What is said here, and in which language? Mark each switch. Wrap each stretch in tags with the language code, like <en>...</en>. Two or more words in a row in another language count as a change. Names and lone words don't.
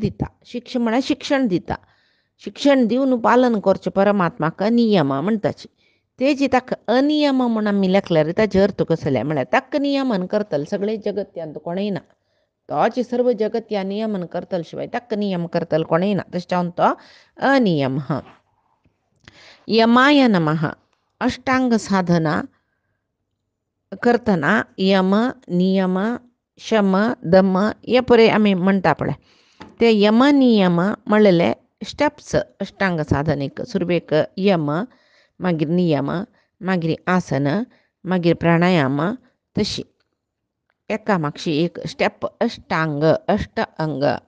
<kok>शिक्षा म्हळ्यार शिक्षण दिता. शिक्षण दिवन पालन करचें परमात्माक नियम म्हणटाची. तेजी ताका अनियम म्हूण आमी लेखल्यार ताचे अर्थ कसले म्हळ्यार ताका नियमन करतले सगळे जगत्यान कोणय ना. तोच सर्व जगत या नियमन करतले शिवाय ताका नियम करतले कोणय ना. तशें जावन तो अनियम.</kok> <sa>यमाय नमः.</sa> <kok>अष्टांग साधना करतना यम नियम शम दम हे पळय आमी म्हणटा पळय ते यम नियम म्हणलेले स्टेप्स अष्टांग साधनेक. सुरवेक यम, मागीर नियम, मागीर आसन, मागीर प्राणायाम, तशी एकामागशी एक स्टेप अष्टांग अष्ट अंग.</kok>